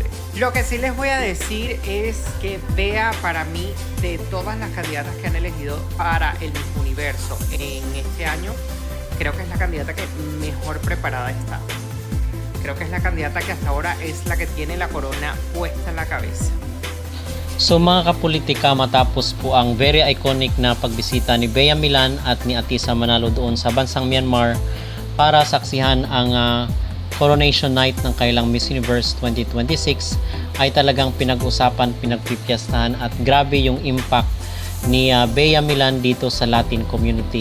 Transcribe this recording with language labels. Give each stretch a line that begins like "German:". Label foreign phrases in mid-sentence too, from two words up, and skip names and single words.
Spanish: Lo que sí les voy a decir es que Bea, para mí, de todas las candidatas que han elegido para el Miss Universo en este año, creo que es la candidata que mejor preparada está. Creo que es la candidata que hasta ahora es la que tiene la corona puesta en la cabeza.
Filipino: So mga kapolitika, matapos po ang
English: very iconic
Filipino: na pagbisita ni Bea Milan at ni Atisa Manalo doon sa bansang Myanmar para saksihan ang
English: coronation night
Filipino: ng kailang Miss Universe 2026, ay talagang pinag-usapan, pinagpipiyastahan at grabe yung impact ni Bea Milan dito sa
English: Latin community.